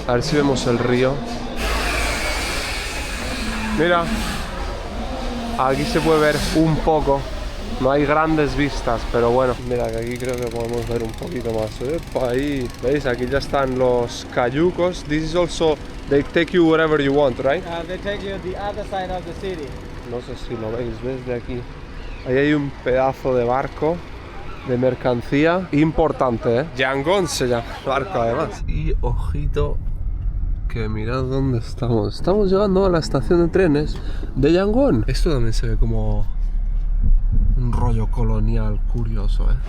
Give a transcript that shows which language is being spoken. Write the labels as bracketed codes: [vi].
[es] A ver si vemos el río. Mira, aquí se puede ver un poco. No hay grandes vistas, pero bueno. Mira, que aquí creo que podemos ver un poquito más. Ahí, ¿veis? Aquí ya están los cayucos. [en] This is also, they take you wherever you want, right? They take you the other side of the city. [es] No sé si lo veis desde aquí. Ahí hay un pedazo de barco de mercancía importante, ¿eh? Yangon se llama el barco además. Y ojito, que mirad dónde estamos. Estamos llegando a la estación de trenes de Yangon. Esto también se ve como un rollo colonial curioso, ¿eh?